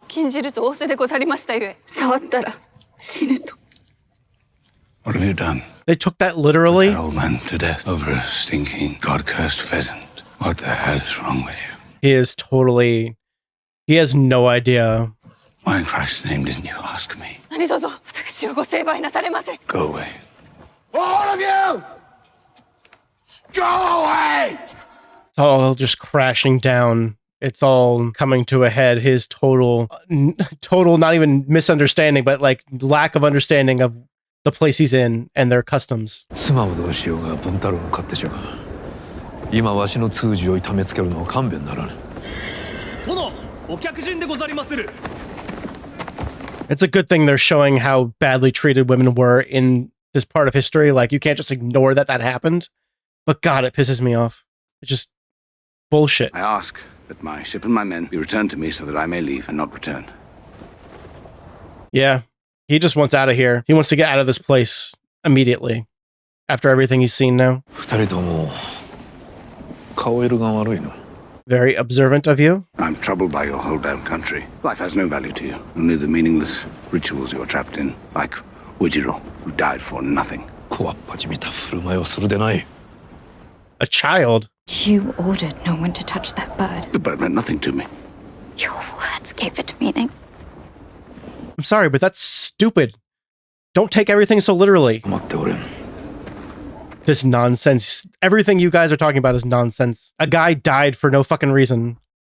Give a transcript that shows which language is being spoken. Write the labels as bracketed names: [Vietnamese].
[English] 禁じると仰せでござりましたゆえ、触ったら死ぬと。 What have you done? They took that literally? That old man to death over a stinking, god-cursed pheasant. What the hell is wrong with you? He has no idea. Why in Christ's name didn't you ask me? [Japanese] 何卒私をご成敗なされませ。 [English] Go away. All of you! Go away! It's all just crashing down. It's all coming to a head. His total, not even misunderstanding, but like lack of understanding of the place he's in and their customs. [Japanese] 妻をどうしようが文太郎の勝手じゃが、今わしの通詞を痛めつけるのは勘弁ならぬ。殿、お客人でござりまする。 [English] It's a good thing they're showing how badly treated women were in this part of history. Like, you can't just ignore that happened. But God, it pisses me off. It's just bullshit. I ask that my ship and my men be returned to me so that I may leave and not return. Yeah, he just wants out of here. He wants to get out of this place immediately. After everything he's seen now. [Japanese] 二人とも顔色が悪いな。 [English] Very observant of you. I'm troubled by your hold down country. Life has no value to you. Only the meaningless rituals you're trapped in. Like Uejirou, who died for nothing. [Japanese] こわっぱじみた振る舞いをするでない。 [English] A child. You ordered no one to touch that bird. The bird meant nothing to me. Your words gave it meaning. I'm sorry, but that's stupid. Don't take everything so literally. [Japanese] 待っておれん。 [English] This nonsense. Everything you guys are talking about is nonsense. A guy died for no fucking reason.